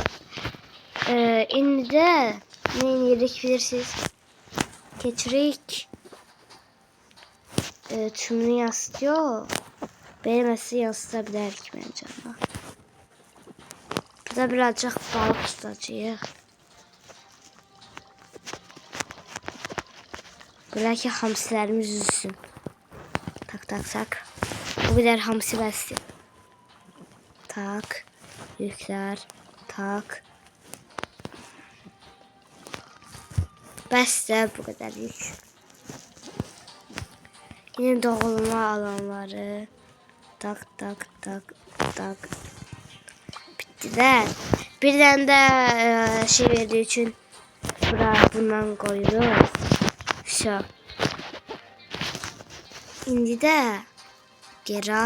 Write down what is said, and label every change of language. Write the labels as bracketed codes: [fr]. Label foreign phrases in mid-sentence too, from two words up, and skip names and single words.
[tr] Şimdi de ne yedik bilirsiniz. Keçirik. Tümünü yansıtıyor. Beğenmezse yansıtabilirik bence ama. [az] Burada birazcık balık tutacağıq. Belə ki hamsilərimiz üzsün. Tak. Bu qədər hamsi bəsdir. Tak. Yüklər. Tak. Bəs də bu qədər yük. [tr] Yine doğulma alanları. Tak. tak. Bittiler. Birden de şey verdiği için bundan koyuyoruz. Şu. Şimdi de geri al.